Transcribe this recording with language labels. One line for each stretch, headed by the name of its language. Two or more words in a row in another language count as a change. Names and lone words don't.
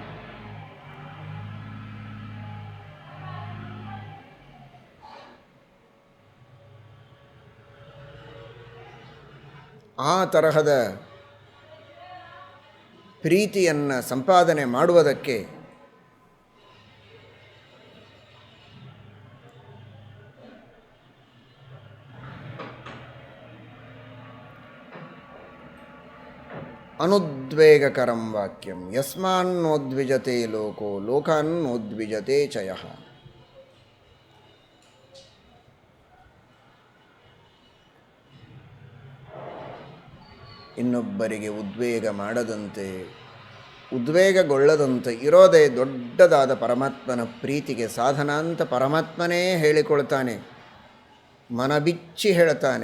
Kannada: ಆ ತರಹದ ಪ್ರೀತಿಯನ್ನು ಸಂಪಾದನೆ ಮಾಡುವುದಕ್ಕೆ
Sanskrit: अनुद्वेगकरं वाक्यं यस्मान्नोद्विजते लोको लोकान्नोद्विजते च यः.
Kannada: ಇನ್ನೊಬ್ಬರಿಗೆ ಉದ್ವೇಗ ಮಾಡದಂತೆ, ಉದ್ವೇಗಗೊಳ್ಳದಂತೆ ಇರೋದೇ ದೊಡ್ಡದಾದ ಪರಮಾತ್ಮನ ಪ್ರೀತಿಗೆ ಸಾಧನ ಅಂತ ಪರಮಾತ್ಮನೇ ಹೇಳಿಕೊಳ್ತಾನೆ, ಮನಬಿಚ್ಚಿ ಹೇಳ್ತಾನೆ.